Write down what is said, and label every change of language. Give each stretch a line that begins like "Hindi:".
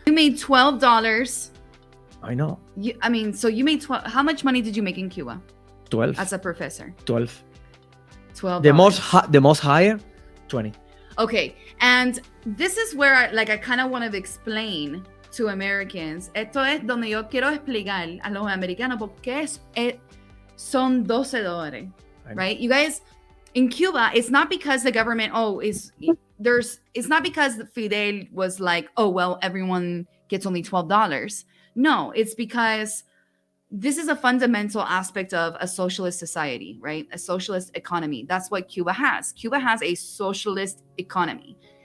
English: You made $12. I know. So you made how much money did you make in Cuba 12. as a professor? 12. $12. The most higher, 20. Okay, and this is where I kind of want to explain to Americans.
Spanish: Esto es donde yo quiero explicar a los americanos por qué son $12, right?
English: You guys, in Cuba, it's not because the government, it's not because Fidel was like, oh, well, everyone gets only $12. No, it's because this is a fundamental aspect of a socialist society, right? A socialist economy. That's what Cuba has. Cuba has a socialist economy.